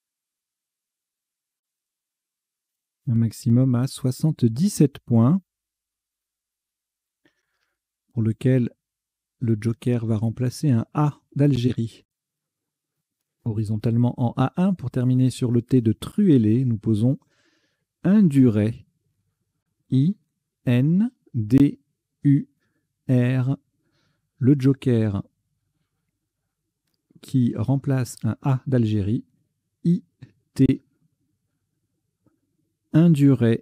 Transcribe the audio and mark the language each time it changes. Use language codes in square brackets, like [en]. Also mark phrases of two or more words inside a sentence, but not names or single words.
[fr] Un maximum à 77 points. pour lequel le joker va remplacer un A d'Algérie. Horizontalement en A1, pour terminer sur le T de Truellé, nous posons Induret. I-N-D-U-R. Le joker qui remplace un A d'Algérie. I-T. Induret.